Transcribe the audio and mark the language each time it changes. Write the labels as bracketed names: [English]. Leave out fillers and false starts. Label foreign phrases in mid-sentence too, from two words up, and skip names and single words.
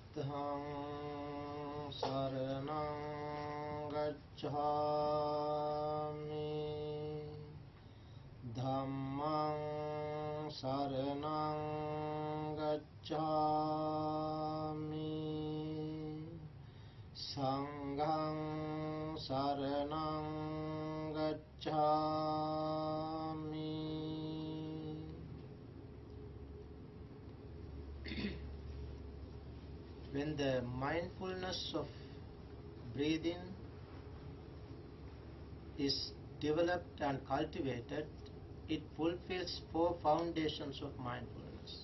[Pali] Buddhang saranang gacchami, Dhammang saranang gacchami, Sanghang saranang gacchami. [English] When the mindfulness of breathing is developed and cultivated, it fulfills 4 foundations of mindfulness.